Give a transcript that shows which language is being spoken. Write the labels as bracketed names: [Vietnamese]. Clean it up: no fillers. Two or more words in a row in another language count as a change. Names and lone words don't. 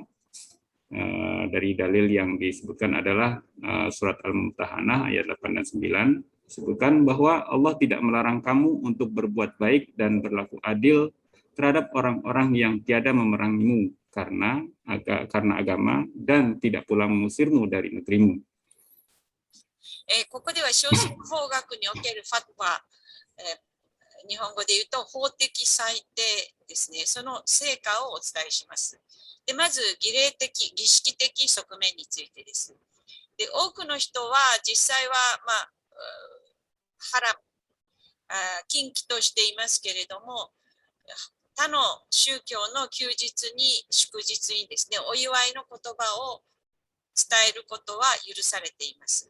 [Indonesian] Dari dalil yang disebutkan adalah surat Al-Mumtahanah ayat 8 dan 9, disebutkan bahwa Allah tidak melarang kamu untuk berbuat baik dan berlaku adil terhadap orang-orang yang tiada memerangimu karena agama dan tidak pula mengusirmu dari negerimu. [Japanese] ここでは少数法学におけるファトワ、日本語で言うと法的裁定ですね、その成果をお伝えします。でまず儀式的側面についてです。で多くの人は実際は、禁忌としていますけれども、他の宗教の休日に祝日にですね、お祝いの言葉を伝えることは許されています。